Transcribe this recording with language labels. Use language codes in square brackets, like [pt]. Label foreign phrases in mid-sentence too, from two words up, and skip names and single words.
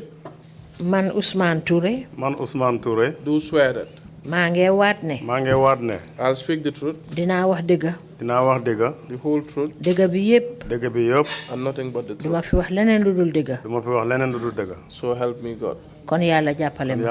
[wo] Man Ousmane Touré. Man Ousmane Touré. [en] Do swear that. [wo] maa ngi waat ne. maa ngi waat ne. [en] I'll speak the truth. [wo] dinaa wax dëgga. dinaa wax dëgga. [en] The whole truth. [wo] dëgga bi yépp. dëgg bi yëpp. [en] And nothing but the [wo] duma [en] truth. [wo] fi wax leneen lu dul dëgga. duma fi wax leneen lu dul dëgga. [en] So help me God. [wo] kon yàlla jàppale ma.